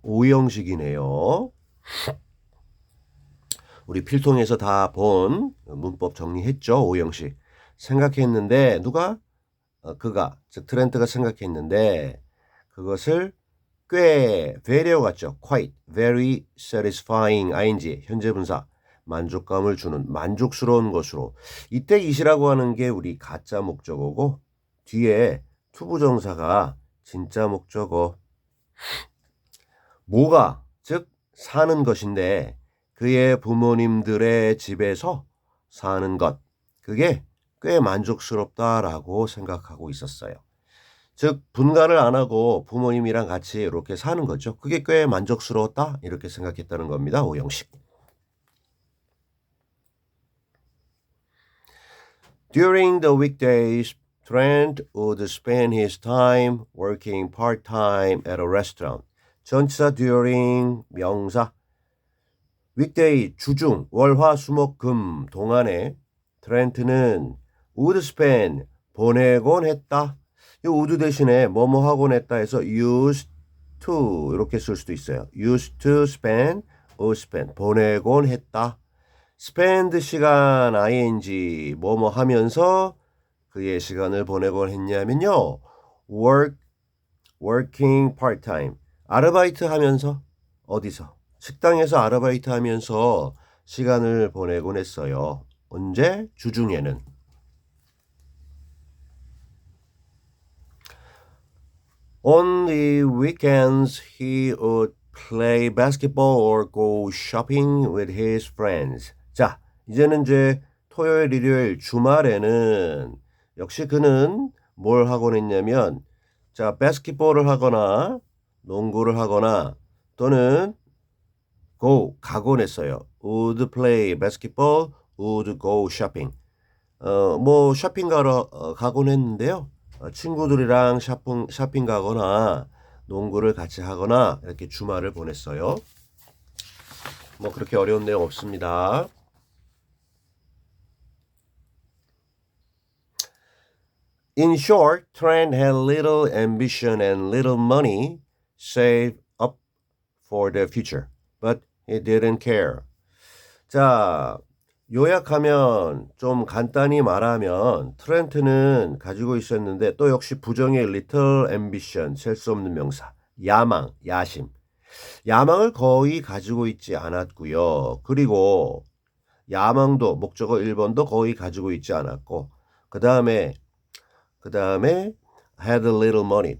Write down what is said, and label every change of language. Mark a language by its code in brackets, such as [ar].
[ko] 오형식이네요. 우리 필통에서 다 본 문법 정리했죠. 오형식. 생각했는데 누가? 그가, 즉 트렌트가 생각했는데 그것을 꽤 very와 같죠. [en] quite, very satisfying, ing, [ko] 현재 분사. 만족감을 주는 만족스러운 것으로 이때 it이라고 하는 게 우리 가짜 목적어고 뒤에 투부정사가 진짜 목적어 뭐가 즉 사는 것인데 그의 부모님들의 집에서 사는 것 그게 꽤 만족스럽다라고 생각하고 있었어요. 즉 분가를 안 하고 부모님이랑 같이 이렇게 사는 거죠. 그게 꽤 만족스러웠다 이렇게 생각했다는 겁니다. 오형식. [en] During the weekdays, Trent would spend his time working part-time at a restaurant. [ko] 전치사 during 명사 weekday 주중 월화수목금 동안에 트렌트는 would spend 보내곤 했다. 이 would 대신에 뭐뭐 하곤 했다 해서 used to 이렇게 쓸 수도 있어요. [en] used to spend, would spend [ko] 보내곤 했다. spend 시간 ing 뭐뭐 하면서 그의 시간을 보내곤 했냐면요. working part-time 아르바이트 하면서 어디서? 식당에서 아르바이트 하면서 시간을 보내곤 했어요. 언제? 주중에는. [en] On the weekends, he would play basketball or go shopping with his friends. [ko] 자, 이제는 이제 토요일, 일요일, 주말에는 역시 그는 뭘 하곤 했냐면, 자, 바스켓볼을 하거나 농구를 하거나 또는 가곤 했어요. [en] would play basketball, would go shopping. [ko] 뭐 쇼핑 가러 가곤 했는데요. 친구들이랑 쇼핑 가거나 농구를 같이 하거나 이렇게 주말을 보냈어요. 뭐 그렇게 어려운 내용 없습니다. [en] In short, Trent had little ambition and little money saved up for the future, but he didn't care. [ko] 자, 요약하면 좀 간단히 말하면 트렌트는 가지고 있었는데 또 역시 부정의 little ambition, 셀 수 없는 명사, 야망, 야심. 야망을 거의 가지고 있지 않았고요. 그리고 야망도 목적어 1번도 거의 가지고 있지 않았고 그다음에 [en] had a little money.